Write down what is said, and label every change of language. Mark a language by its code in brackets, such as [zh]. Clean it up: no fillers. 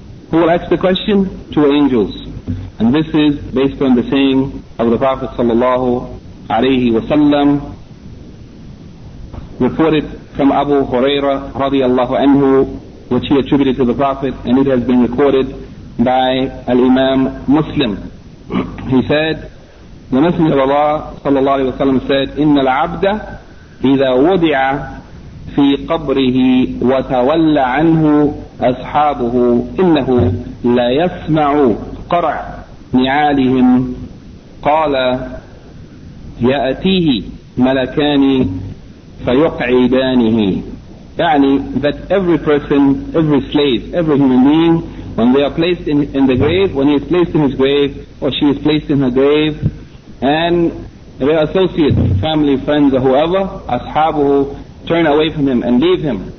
[en] Who will ask the question? Two angels. And this is based on the saying of the Prophet sallallahu alayhi wa sallam, reported from Abu Huraira radiallahu anhu, which he attributed to the Prophet, and it has been recorded by Al-Imam Muslim. He said, the Messenger of Allah sallallahu alayhi wa sallam said, [ar] إِنَّ الْعَبْدَ إِذَا وُضِعَ فِي قَبْرِهِ وَتَوَلَّ عَنْهُ أَصْحَابُهُ إِنَّهُ لَيَسْمَعُ قَرَعْ نِعَالِهِمْ قال يأتيه ملكان فيقعدانه. [en] يعني that every person, every slave, every human being, when they are placed in the grave, when he is placed in his grave, or she is placed in her grave, and their associates, family, friends, or whoever, ashabuhu, turn away from him and leave him.